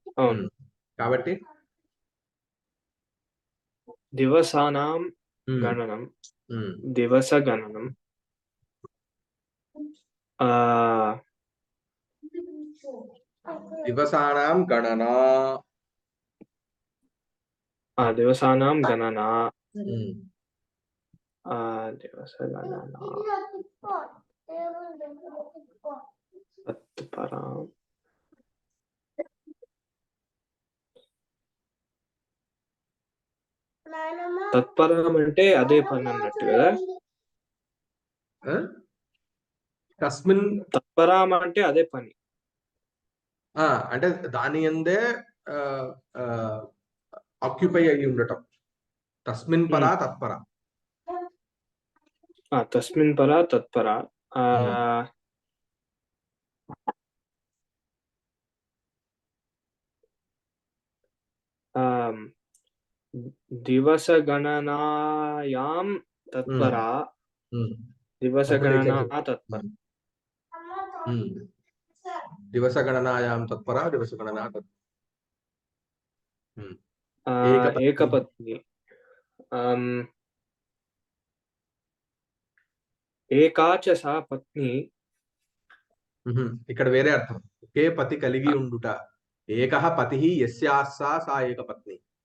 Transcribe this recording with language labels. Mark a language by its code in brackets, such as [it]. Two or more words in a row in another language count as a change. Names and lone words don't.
[te] అవును. కాబట్టి [sa] दिवसानां ఉమ్, गणनं ఉమ్. दिवसगणनं దివసానాం గణన. दिवसानां गणना ఉమ్, दिवसगणना तत्परां [te] తత్పరం అంటే అదే పని అన్నట్టు కదా. ఆ? తస్మిన్ తత్పరాం అంటే అదే పని. అంటే దాని అందే ఆక్యుపై అయి ఉండటం. [sa] తస్మిన్ పరా తత్పర. తస్మిన్ పరా తత్పర. दिवसगणनायां तत्परा दिवसगणना तत्परा दिवसगणनायां तत्परा दिवसगणना ఏకపత్ని ఏకాచ సా పత్ని. [te] ఇక్కడ వేరే అర్థం. ఒకే పతి కలిగి ఉండుట. [sa] ఏకః పతిః యస్యాస్సా సా ఏకపత్ని.